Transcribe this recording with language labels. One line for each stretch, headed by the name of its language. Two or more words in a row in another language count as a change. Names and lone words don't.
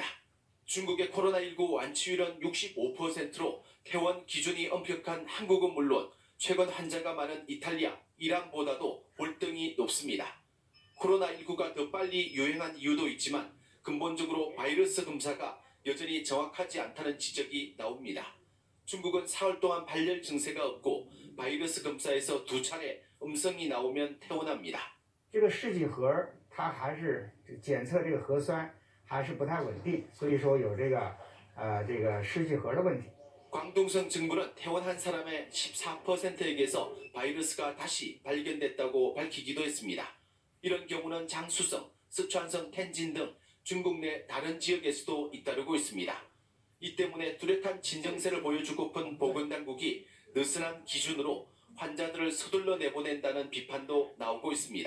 Korean: 중국의 코로나19 완치율은 65%로 퇴원 기준이 엄격한 한국은 물론 최근 환자가 많은 이탈리아, 이란보다도 볼등이 높습니다. 코로나19가 더 빨리 유행한 이유도 있지만 근본적으로 바이러스 검사가 여전히 정확하지 않다는 지적이 나옵니다. 중국은 4월 동안 발열 증세가 없고 바이러스 검사에서 2차례 음성이 나오면 퇴원합니다.
Chinese: 这个试剂盒它还是检测这个核酸还是不太稳定，所以说有这个试剂盒的问题。
Korean: 광둥성 증부는 퇴원한 사람의 14%에게서 바이러스가 다시 발견됐다고 밝히기도 했습니다. 이런 경우는 장수성, 스촨성 텐진 등 중국 내 다른 지역에서도 잇따르고 있습니다. 이 때문에 뚜렷한 진정세를 보여주고픈 보건당국이 느슨한 기준으로 환자들을 서둘러 내보낸다는 비판도 나오고 있습니다.